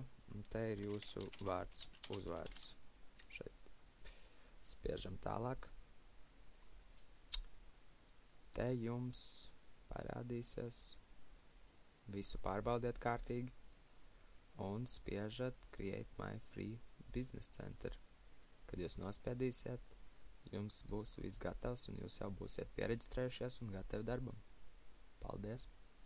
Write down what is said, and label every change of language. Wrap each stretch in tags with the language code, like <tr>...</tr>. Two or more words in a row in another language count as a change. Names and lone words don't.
<lv>Un te ir jūsu vārds, uzvārds. Šeit. Spiežam tālāk. Te jums parādīsies. Visu pārbaudiet kārtīgi. Un spiežat</lv> <en>Create my free business center.</en> <lv>Kad jūs nospiedīsiet, jums būs viss gatavs un jūs jau būsiet piereģistrējušies un gatavi darbam. Paldies!</lv>